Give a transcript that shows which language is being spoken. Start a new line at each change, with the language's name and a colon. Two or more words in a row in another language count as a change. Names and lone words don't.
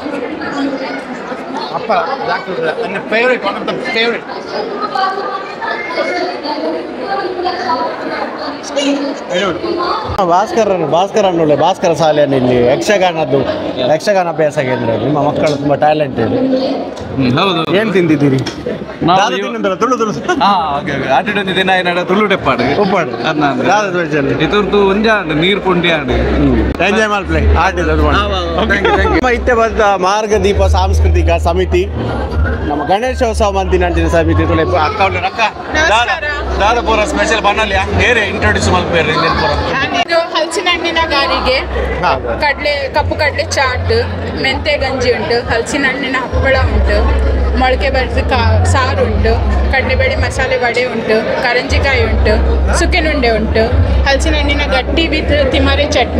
English: ಹಪ್ಪಳ jack fruit ನನ್ನ favourite one of the favourite.
Kannada: ಭಾಸ್ಕರ ಶಾಲೆಯನ್ನು ಇಲ್ಲಿ ಯಕ್ಷಗಾನ ಅಭ್ಯಾಸ ಕೇಂದ್ರ. ನಿಮ್ಮ ಮಕ್ಕಳು ತುಂಬಾ ಟ್ಯಾಲೆಂಟ್ ಇದೆ. ಹೌದು. ಏನ್ ತಿಂದಿದ್ದೀರಿ?
Tulu: ಆಟಿಡೊಂದು ದಿನ ಏನಾಡ ತುಳು ಟೆಪ್ಪಾಡು ಉಪ್ಪಾಡು ಇದ್ರದ್ದು ಒಂಜಾಂಡ್ ನೀರು ಪುಂಡಿ ಆಡು ಎಂಜಾಯ್ ಮಾಡ್ಪ್ಲೆ ಆಟಿದ ಇತ್ತೆ ಬಂದ ಮಾರ್ಗದೀಪ ಸಾಂಸ್ಕೃತಿಕ ಸಮಿತಿ ನಮ್ಮ ಗಣೇಶೋತ್ಸವ ಮಂದಿನ ಅಂಚಿನ ಸಮಿತಿ ಅಕ್ಕ ಅಕ್ಕ ದಾರಪುರ ಸ್ಪೆಷಲ್ ಬನ್ನಲ್ಯಾ ಬೇರೆ ಇಂಟ್ರೊಡ್ಯೂಸ್ ಮಾಡ್ಬೇಡ್ರಿ
Kannada: ಇದು ಹಲಸಿನ ಹಣ್ಣಿನ ಗಾರಿಗೆ ಕಪ್ಪು ಕಡಲೆ ಚಾಟ್ ಮೆಂತೆ ಗಂಜಿ ಉಂಟು, ಹಲಸಿನ ಹಣ್ಣಿನ ಹಪ್ಪಳ ಉಂಟು, ಮೊಳಕೆ ಬರಿಸಿ ಸಾರು ಉಂಟು, ಕಡಲೆಬೇಳೆ ಮಸಾಲೆ ವಡೆ ಉಂಟು, ಕರಂಜಿಕಾಯಿ ಉಂಟು, ಸುಕ್ಕಿನುಂಡೆ ಉಂಟು, ಹಲಸಿನ ಹಣ್ಣಿನ ಗಟ್ಟಿ ವಿತ್ ತಿಮರೆ ಚಟ್ನಿ.